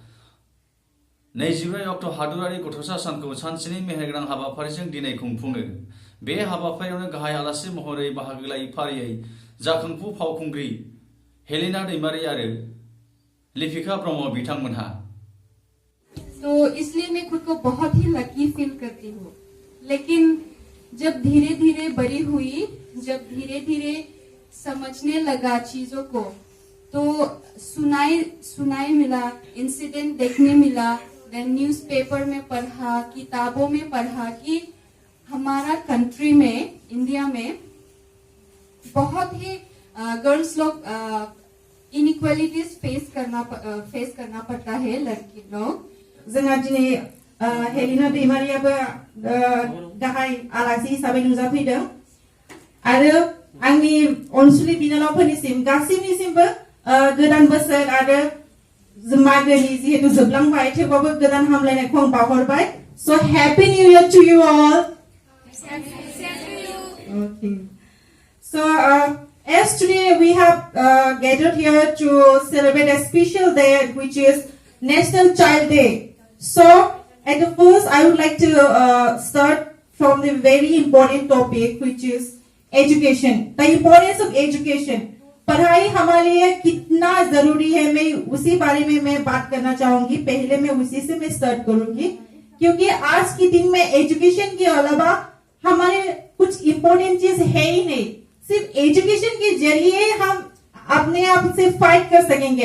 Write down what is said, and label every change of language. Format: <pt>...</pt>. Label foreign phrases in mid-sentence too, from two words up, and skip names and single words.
<brx>24 अक्ट' हादोरारि गथ'सा सानखौ सानसेनि मेहेरगोनां हाबाफारिजों दिनै खुंफुङो। बे हाबाफारियावनो गाहाय आलासि महरै बाहागो लायै फारियै जाखांफु फावखुंग्रि हेलिना दैमारी आरो लिपिका ब्रह्म बिथांमोनहा।</brx> <hi>तो इसलिए मैं खुद को बहुत ही</hi> <en>lucky feel</en> <hi>करती हूँ। लेकिन जब धीरे धीरे बड़ी हुई, जब धीरे धीरे समझने लगा चीजों को, तो सुनाई मिला, इंसिडेंट देखने मिला,</hi> <en>then newspaper</en> <hi>में पढ़ा, किताबों में पढ़ा कि हमारा कंट्री में, इंडिया में बहुत ही गर्ल्स लोग</hi> <en>inequalities face</en> <hi>करना पड़ता है, लड़की लोग।</hi> <brx>जोंहा दिनै हेलिना दैमारियाबो गाहाय आलासि हिसाबै नुजाफैदों आरो आंनि अनसुलि बिनानावफोरनिसिम गासैनिसिमबो गोदान बोसोर आरो मागोनि जिहेतु जोबलांबाय थेवबाबो गोदान हामलायनायखौ आं बावहरबाय।</brx> <en>So happy new year to you all. Okay. So as today we have gathered here to celebrate a special day which is National Child Day. So at the first, I would like to start from the very important topic, which is education. The importance of education.</en> <hi>पढ़ाई हमारे लिए कितना जरूरी है, मैं उसी बारे में मैं बात करना चाहूंगी। पहले मैं उसी से मैं स्टार्ट करूंगी क्योंकि आज के दिन में एजुकेशन के अलावा हमारे कुछ इम्पोर्टेंट चीज है ही नहीं। सिर्फ एजुकेशन के जरिए हम अपने आप से फाइट कर सकेंगे।</hi>